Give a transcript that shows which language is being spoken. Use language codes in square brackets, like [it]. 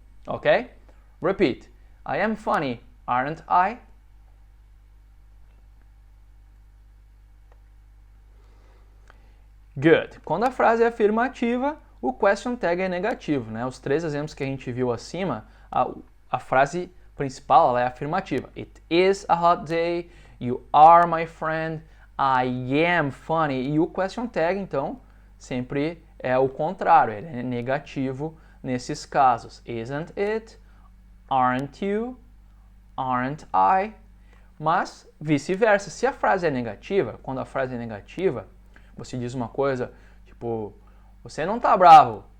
[en] Ok? Repeat. I am funny, aren't I? Good. [pt] Quando a frase é afirmativa, o question tag é negativo, né? Os três exemplos que a gente viu acima, a frase principal ela é afirmativa. [en] It is a hot day, you are my friend, I am funny. [pt] E o question tag, então, sempre é o contrário, ele é negativo nesses casos. [en] Isn't it? Aren't you? Aren't I? [pt] Mas vice-versa. Se a frase é negativa, quando a frase é negativa, você diz uma coisa, tipo, você não está bravo.